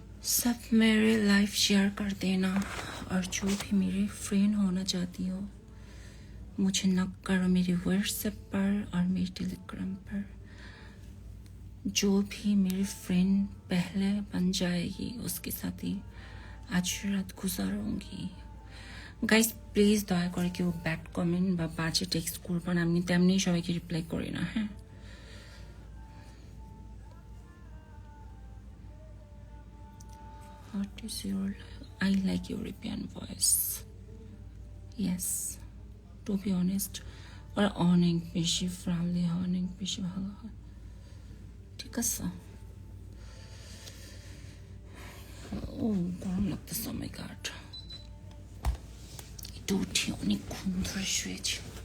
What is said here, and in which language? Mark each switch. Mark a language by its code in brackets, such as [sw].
[hi] सब मेरे life share कर देना और जो भी मेरे फ्रेंड होना चाहती हो मुझे नक करो मेरे व्हाट्सएप पर और मेरे टेलीग्राम पर। जो भी मेरी फ्रेंड पहले बन जाएगी उसके साथ ही आज रात गुजारूंगी। [bn] গাইস প্লিজ দয়া করে কেউ ব্যাড কমেন্ট বা বাজে টেক্সট করবেন, আমি তেমনি সবাইকে রিপ্লাই করি না। [en] হ্যাঁ, what is your I like European voice. Yes, to be honest [bn] ওরা অনেক বেশি ফ্রেন্ডলি হয়, অনেক বেশি ভালো হয়। ঠিক আছে, ও গরম লাগতেছে। [en] oh my god, [bn] একটু উঠি, অনেকক্ষণ ধরে শুয়েছি।